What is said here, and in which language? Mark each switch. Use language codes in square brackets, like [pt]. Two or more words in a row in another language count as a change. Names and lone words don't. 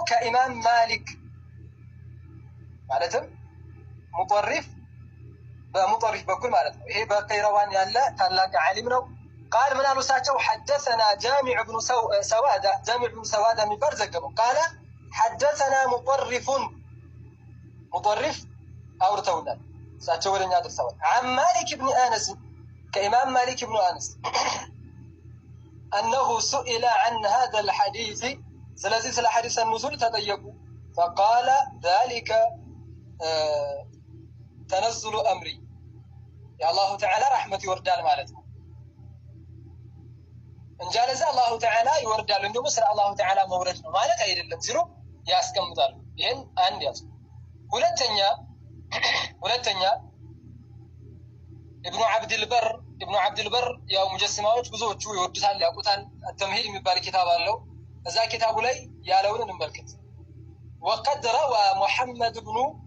[am] ከኢማም ማሊክ ማለትም ሙጠሪፍ በሙጠሪፍ በኩል ማለት ነው። ይሄ በቀይረዋን ያለ ታላቅ ዓሊም ነው። ቃል ምን አሉ እሳቸው? [ar] حدثنا جامع بن سوادة [am] የሚባል ዘገበው። [ar] قال حدثنا مطرف [am] አውርተውናል። እሳቸው ወደኛ ደርሰዋል። [ar] عن مالك بن أنس [am] ከኢማም ማሊክ ብኑ አነስ [ar] أنه سئل عن هذا الحديث [am] ስለዚህ ስለ ሐዲስ النزول ተጠየቁ። [ar] فقال ذلك تنزل أمري [am] የአላሁ ተዓላ ረሕመት ይወርዳል ማለት ነው እንጂ አለዛ አላሁ ተዓላ ይወርዳል እንደሞ ስለ አላሁ ተዓላ መውረድ ነው ማለት አይደለም ሲሉ ያስቀምጣሉ። ይሄን አንድ ያዙ። ሁለተኛ ኢብኑ አብድልበር ያው ሙጀሲማዎች ብዙዎቹ ይወዱታል ያውቁታል። ተምሂድ የሚባል ኪታብ አለው። እዛ ኪታቡ ላይ ያለውን እንመልከት። [ar] وقد روى محمد بن